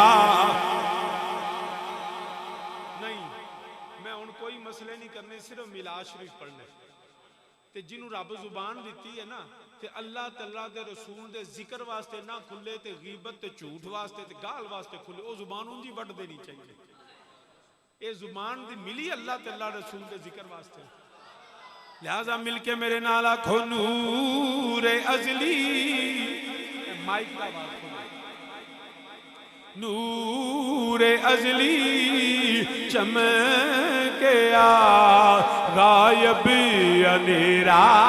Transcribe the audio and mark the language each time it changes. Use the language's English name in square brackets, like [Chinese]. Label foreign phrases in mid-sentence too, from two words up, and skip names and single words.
[Punjabi] صرف میلاد شریف پڑھنے تے جنہوں رب زبان دتی ہے نا، تے اللہ تعالیٰ دے رسول دے ذکر واسطے نا کھلے، تے غیبت تے جھوٹ واسطے تے گال واسطے کھلے، او زبان اونجی وڈ دینی چاہیدی. ایہ زبان دتی ملی اللہ تعالیٰ رسول دے ذکر واسطے. لہٰذا مل کے میرے نال آکھو نور ازلی، مائیک کا بات نور ازلی چمکیا، غائب انھیرا.